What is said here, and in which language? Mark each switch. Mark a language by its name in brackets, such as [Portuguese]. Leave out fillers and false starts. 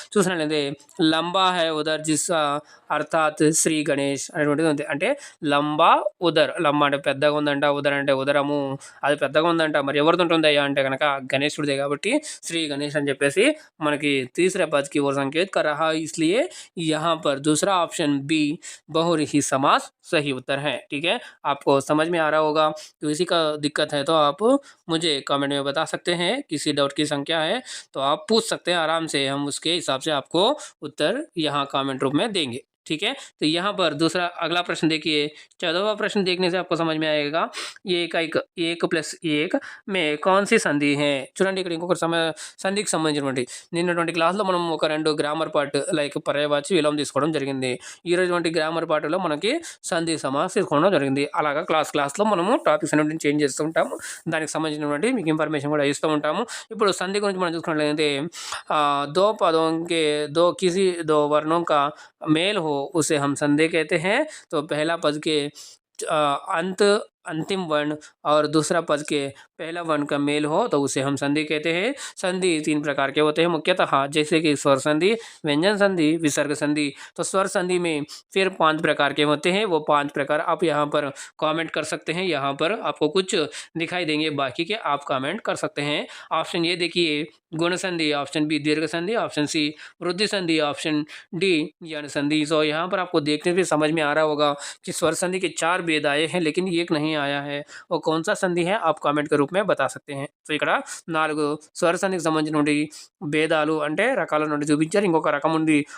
[Telugu] చూసినట్లయితే [Hindi] లంబా హై ఉదర్ జిస్సా [Telugu] అర్థాత్ శ్రీ గణేష్ అనేటువంటిది ఉంది. అంటే లంబా ఉదర్, లంబా అంటే పెద్దగా ఉందంట, ఉదర్ అంటే ఉదరము అది పెద్దగా ఉందంట. మరి ఎవరిది ఉంటుందయ్యా అంటే కనుక గణేశుడిదే కాబట్టి శ్రీ గणेश అని చెప్పేసి మనకి [Hindi] तीसरे पद की ओर संकेत कर रहा है. इसलिए यहाँ पर दूसरा ऑप्शन बी बहुव्रीहि समास सही उत्तर है. ठीक है, आपको समझ में आ रहा होगा. तो इसी का दिक्कत है तो आप मुझे कमेंट में बता सकते हैं. किसी डाउट की संख्या है तो आप पूछ सकते हैं आराम से. हम उसके हिसाब से आपको उत्तर यहाँ कमेंट रूप में देंगे. ठीक है, तो यहाँ पर दूसरा अगला प्रश्न देखिए. 14वां प्रश्न देखने से आपको समझ में आएगा. एक प्लस एक में कौन सी సంధి है. [Telugu] చూడండి ఇక్కడ ఇంకొక సంధికి సంబంధించినటువంటి నిన్నటువంటి క్లాస్లో మనం ఒక 2 గ్రామర్ పార్ట్ లైక్ పర్యాయవాచి విలోమం తీసుకోవడం జరిగింది. ఈరోజు గ్రామర్ పార్ట్లో మనకి సంధి సమాస్ తీసుకోవడం జరిగింది. అలాగా క్లాస్లో మనము టాపిక్స్ అనేవి చేంజ్ చేస్తూ ఉంటాము. దానికి సంబంధించినటువంటి మీకు ఇన్ఫర్మేషన్ కూడా ఇస్తూ ఉంటాము. ఇప్పుడు సంధి గురించి మనం చూసుకున్నట్లయితే [Hindi] दो पदों के किसी दो वर्णों का मेल हो उसे हम संधि कहते हैं. तो पहला पद के अंत अंतिम वर्ण और दूसरा पद के पहला वर्ण का मेल हो तो उसे हम संधि कहते हैं. संधि 3 प्रकार के होते हैं मुख्यतः, जैसे कि स्वर संधि, व्यंजन संधि, विसर्ग संधि. तो स्वर संधि में फिर 5 प्रकार के होते हैं. वो 5 प्रकार आप यहाँ पर कमेंट कर सकते हैं. यहाँ पर आपको कुछ दिखाई देंगे, बाकी के आप कमेंट कर सकते हैं. ऑप्शन ये देखिए, गुण संधि, ऑप्शन बी दीर्घ संधि, ऑप्शन सी वृद्धि संधि, ऑप्शन डी यण संधि. सो यहाँ पर आपको देखने से समझ में आ रहा होगा कि स्वर संधि के 4 भेद आए हैं लेकिन एक नहीं आया है. वो कौन सा संधि है आप కామెంట్ के रूप में बता सकते हैं. [Telugu] సో, ఇక్కడ 4 స్వర సంధికి సంబంధించినటువంటి భేదాలు అంటే రకాల నుండి చూపించారు. ఇంకొక రకం ఉంది.